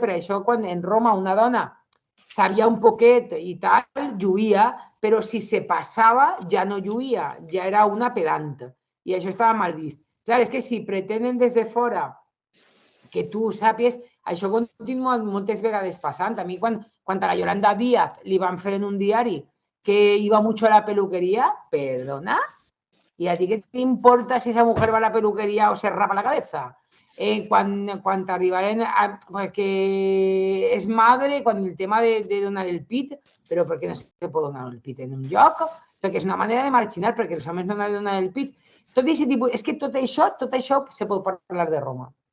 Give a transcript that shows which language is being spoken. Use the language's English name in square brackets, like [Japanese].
[Catalan] Per això, quan en Roma una dona sabia un poquet i tal, lluïa, però si se passava ja no lluïa, ja era una pedant. I això estava mal vist. Clar, és que si pretenen des de fora que tu sàpies, això continua moltes vegades passant. A mi, quan a la Yolanda Díaz li van fer en un diari que [Spanish] iba mucho a la peluquería, perdona, ¿y a ti qué te importa si esa mujer va a la peluquería o se rapa la cabeza? [Catalan] Cuando arribaren a, que es madre, cuando el tema de donar el pit, però per què no se pot donar el pit en un lloc? Perquè és una manera de marginar, perquè els homes no han de donar el pit. Tot aquest tipus, és que tot això se pot parlar de Roma.